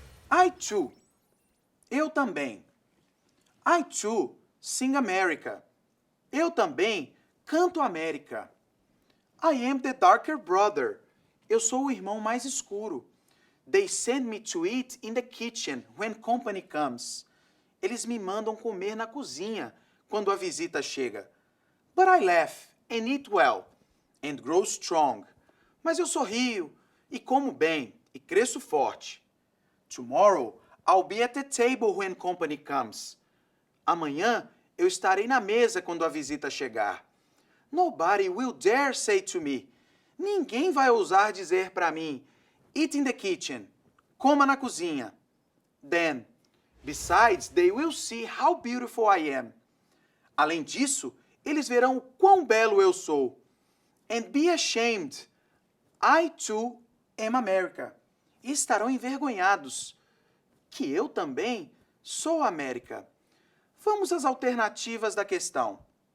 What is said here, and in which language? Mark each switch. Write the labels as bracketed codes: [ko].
[en] I too. [pt] Eu também. [en] I too sing America. [pt] Eu também canto América. [en] I am the darker brother. [pt] Eu sou o irmão mais escuro. [en] They send me to eat in the kitchen when company comes. [pt] Eles me mandam comer na cozinha quando a visita chega. [en] But I laugh and eat well and grow strong. [pt] Mas eu sorrio e como bem e cresço forte. [en] Tomorrow I'll be at the table when company comes. [pt] Amanhã eu estarei na mesa quando a visita chegar. [en] Nobody will dare say to me. [pt] Ninguém vai ousar dizer para mim, [en] eat in the kitchen, [pt] coma na cozinha. [en] Then, besides, they will see how beautiful I am. [pt] Além disso, eles verão o quão belo eu sou. [en] And be ashamed. I too am America. [pt] E estarão envergonhados, que eu também sou América. Vamos às alternativas da questão.